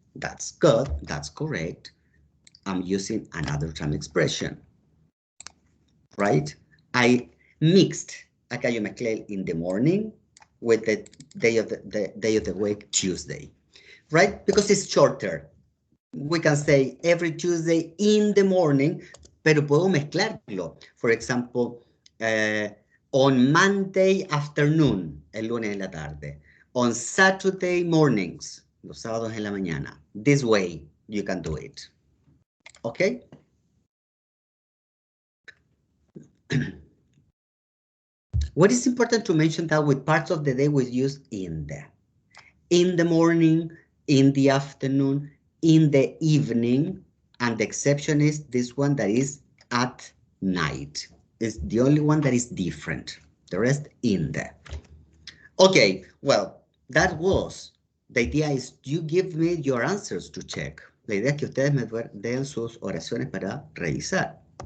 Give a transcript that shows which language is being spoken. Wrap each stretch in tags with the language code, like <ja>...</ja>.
<en>That's good, that's correct. I'm using another time expression, right? I mixed,</en> <es>acá yo mezclé</es> <en>in the morning with the day of the week, Tuesday, right? Because it's shorter. We can say every Tuesday in the morning,</en> <es>pero puedo mezclarlo.</es> <en>For example, on Monday afternoon,</en> <es>el lunes en la tarde.</es> <en>On Saturday mornings,</en> <es>los sábados en la mañana.</es> <en>This way you can do it. Okay? What is important to mention that with parts of the day we use in the morning, in the afternoon, in the evening, and the exception is this one that is at night. It's the only one that is different. The rest in there. Okay, well, that was. The idea is you give me your answers to check.</en> <es>La idea es que ustedes me den sus oraciones para revisar.</es>